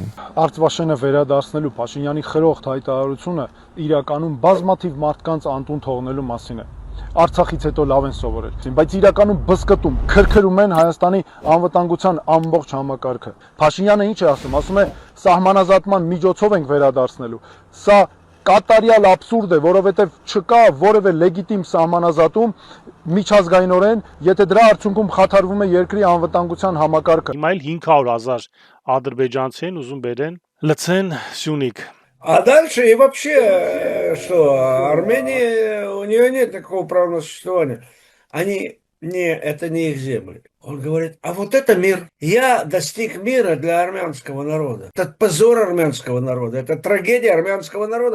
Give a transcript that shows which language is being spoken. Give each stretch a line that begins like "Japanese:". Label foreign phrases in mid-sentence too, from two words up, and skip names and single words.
Armenian: Արցվաշենը վերադարձնելու Փաշինյանի խրոխտ հայտարարությունը իրականում բազմաթիվ մարդկանց անտուն թողնելու մասին է։ Արցախից հետո լավ են սովորել, բայց իրականում բզկտում, քրքրում են Հայաստանի անվտանգության ամբողջ համակարգը։ Փաշինյանը ինչ է ասում, ասում է սահմանազատման միջոցով ենք վերադարձնելու։ Սա կատարյալ աբսուրդ է, որովհետև չկա որևէ լեգիտիմ սահմանազատում միջազգայինորեն, եթե դրա արդյունքում խաթարվում է երկրի անվտանգության համակարգը։ Հիմա 500,000 ադրբեջանցի են ուզում բերեն լցեն Սյունիք։
Russian: А дальше и вообще, что Армения, у нее нет такого права на существование. Это не их земли. Он говорит, а вот это мир. Я достиг мира для армянского народа. Это позор армянского народа, это трагедия армянского народа.